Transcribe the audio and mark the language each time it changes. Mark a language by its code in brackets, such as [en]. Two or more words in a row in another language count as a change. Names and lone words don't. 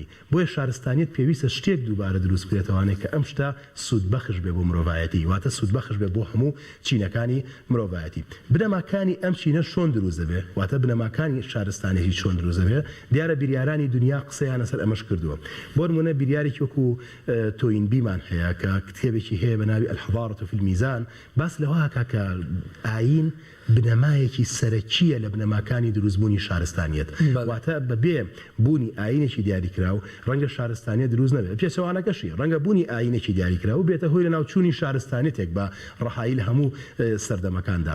[ckb] بۆیە شارستانیەت پێویستە شتێک دووبارە دروست بکرێتەوەوانەیە کە ئەم شتە سوودبەخش بێ بۆ مرۆڤایەتی، واتە سوودبەخش بێ بۆ هەموو چینەکانی مرۆڤایەتی. بنەماکانی ئەم چینە چۆن دروست دەبێ، واتە بنەماکانی شارستانیەتی چۆن دروست دەبێ، دیارە بریارانی دنیا قسەیانە سەر ئەمەش کردووە. بۆ نمونە بریارێکی وەکو تۆینبیمان هەیە کە کتێبێکی هەیە بە ناوی الحضارة في الميزان، باس لەوە هەکا کە ئاین بنەمایەکی سەرەکیە لە بنەماکانی دروستبوونی شارستانیەت. واتە بەبێ بوونی ئاینێکی دیاریکراو ڕەنگە شارستانیەت دروست نەبێت. پێچەوانەکەشی ڕەنگە بوونی ئاینێکی دیاریکراو بێتە هۆی لە ناوچوونی شارستانیەتێک بە ڕەحایی لە هەموو سەردەمەکاندا.